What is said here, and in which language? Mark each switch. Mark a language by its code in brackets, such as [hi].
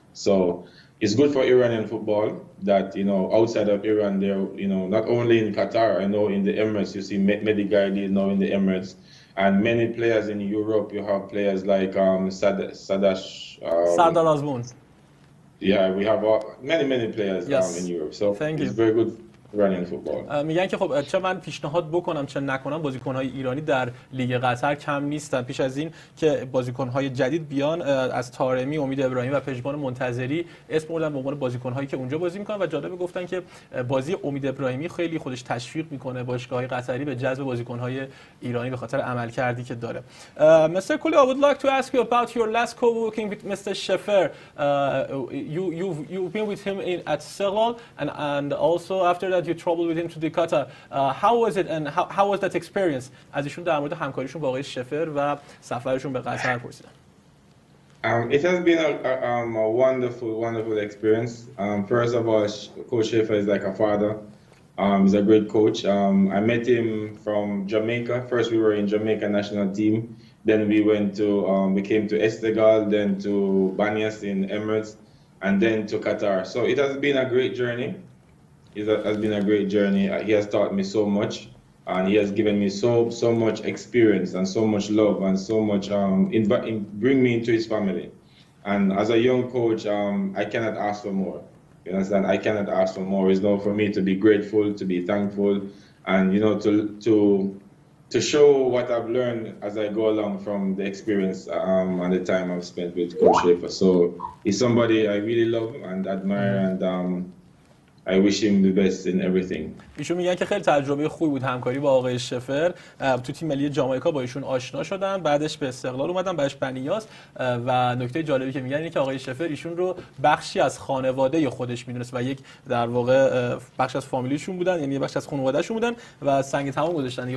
[en] So it's good for Iranian football that, you know, outside of Iran, they're, you know, not only in Qatar. I know in the Emirates, you see Mehdi Gaidi now in the Emirates, and many players in Europe. You have players like Sardar Azmoun. Yeah, we have many players in Europe. So it's very good. [fa] میگن که خب چه من پیشنهاد بکنم چه نکنم بازیکن‌های ایرانی در لیگ قطر کم نیستن. پیش از این که بازیکن‌های جدید بیان از طارمی، امید ابراهیمی و پژمان منتظری اسم بردن به عنوان بازیکن‌هایی که اونجا بازی می‌کنن و جالب گفتن که بازی امید ابراهیمی خیلی خودش تشویق می‌کنه باشگاه‌های قطری به جذب بازیکن‌های ایرانی به خاطر عملکردی که داره. [en] Mr. Kohli, I would like to ask you about your last co-working with Mr. Shefer. You've been with him at Serral and also after that you traveled with him to the Qatar. How was it and how was that experience? [fa] از ایشون در مورد همکاریشون با آقای شفر و سفرشون به قطر پرسیدم. [en] It has been a wonderful experience. First of all, Coach Shefer is like a father. He's a great coach. I met him from Jamaica. First we were in Jamaica national team. Then we came to Estaqlal, then to Banias in Emirates, and then to Qatar. So it has been a great journey. It has been a great journey. He has taught me so much, and he has given me so much experience and so much love and so much bring me into his family. And as a young coach, I cannot ask for more. You understand? I cannot ask for more. It's not for me to be grateful, to be thankful, and you know to show what I've learned as I go along from the experience and the time I've spent with Coach Shefer. So he's somebody I really love and admire, and I wish him the best in everything. [fa] ایشون میگن که خیلی تجربه خوبی بود همکاری با آقای شفر. تو تیم ملی جامائیکا با ایشون آشنا شدن، بعدش به استقلال اومدن، بعدش بنیاس و نکته جالبی که میگن اینه که آقای شفر ایشون رو بخشی از خانواده خودش میدونست و یک در واقع بخش از فامیلیشون بودن، یعنی بخش از خانواده‌شون بودن و سنگ تمام گذاشتن دیگه.